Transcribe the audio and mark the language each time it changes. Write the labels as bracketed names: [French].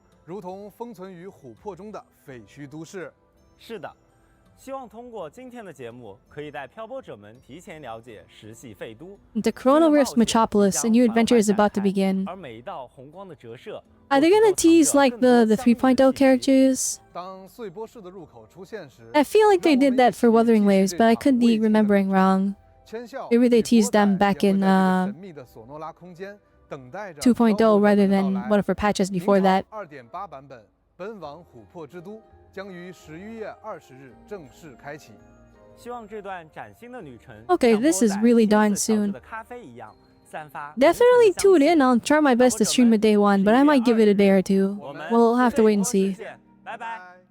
[Chinese] 如同封存于琥珀中的废墟都市。是的，希望通过今天的节目，可以带漂泊者们提前了解石系废都。 [English] The Corona Rift's Metropolis, a new adventure is about to begin. [Chinese] 而每一道红光的折射 [English] Are they gonna tease like the 3.0 characters? [Chinese] 当碎波式的入口出现时 [English] I feel like they did that for Wuthering Waves, but I could be remembering wrong. Maybe they teased them back in 2.0 rather than one of her patches before that. [Chinese] 2.8 版本奔往琥珀之都将于11月20日正式开启。希望这段崭新的旅程 [English] Okay, this is really darn soon. [Chinese] 的咖啡一样散发 [English] Definitely tune in. I'll try my best to stream it day one, but I might give it a day or two. We'll have to wait and see. [Chinese] 拜拜。